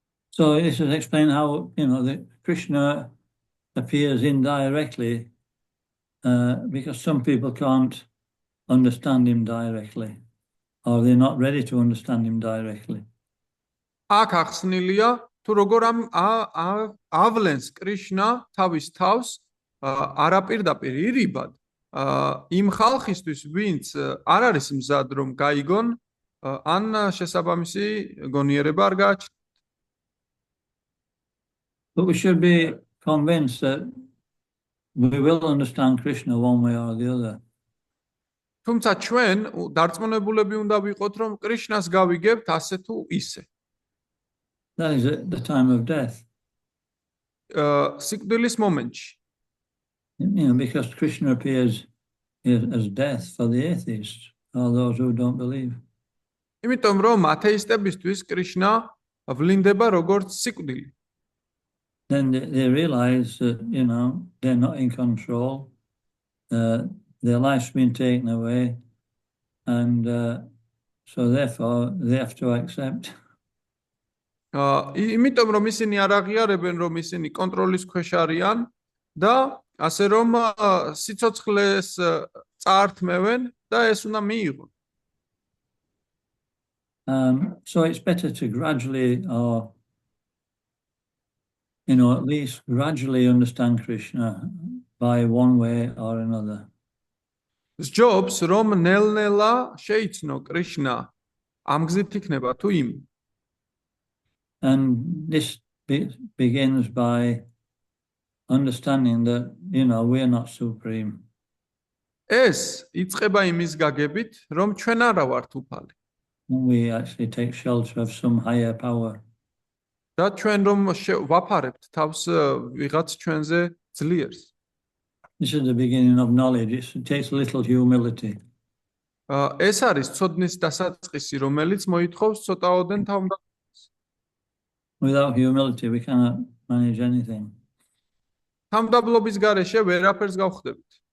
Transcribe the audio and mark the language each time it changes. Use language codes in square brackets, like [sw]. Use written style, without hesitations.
[en] So this is explain how that Krishna appears indirectly, because some people can't understand him directly, or they're not ready to understand him directly. [ka] აქ ახსნილია თუ როგორ ავლენს კრიშნა თავის თავს არაპირდაპირ ირიბად იმ ხალხისთვის, ვინც არ არის მზად რომ გაიგონ ან შესაბამისი გონიერება არ გააჩნდათ. [en] But we should be convinced that we will understand Krishna one way or the other. [ka] თუმცა ჩვენ დარწმუნებულები უნდა ვიყოთ, რომ კრიშნას გავიგებთ ასე თუ ისე. [en] That is at the time of death. [ka] სიკვდილის მომენტში. [en] Because Krishna appears as death for the atheists, or those who don't believe. [ka] იმიტომ რომ ათეისტებისთვის კრიშნა ვლინდება როგორც სიკვდილი. [en] Then they realize that they're not in control. Their life's been taken away, and so therefore they have to accept. [ka] იმიტომ რომ ისინი არ აღიარებენ, რომ ისინი კონტროლის ქვეშ არიან და ასე რომ სიცოცხლეს წაართმევენ და ეს უნდა მიიღონ. [en] So it's better to gradually, or at least gradually understand Krishna by one way or another. [ka] სჯობს რომ ნელ-ნელა შეიცნო კრიშნა ამ გზით იქნება თუ იმ. [en] And this begins by understanding that we're not supreme. [ka] ეს იწყება იმის გაგებით, რომ ჩვენ არა ვართ უფალი. [en] We actually take shelter of some higher power. [ka] და ჩვენ რომ ვაფარებთ თავს ვიღაც ჩვენზე ძლიერს. [en] This is the beginning of knowledge. It takes a little humility. [ka] ეს არის ცოდნის დასაწყისი, რომელიც მოითხოვს ცოტაოდენ თავმდაბლობას. [en] Without humility, we cannot manage anything. [ka] თავმდაბლობის გარეშე ვერაფერს გავხდებით.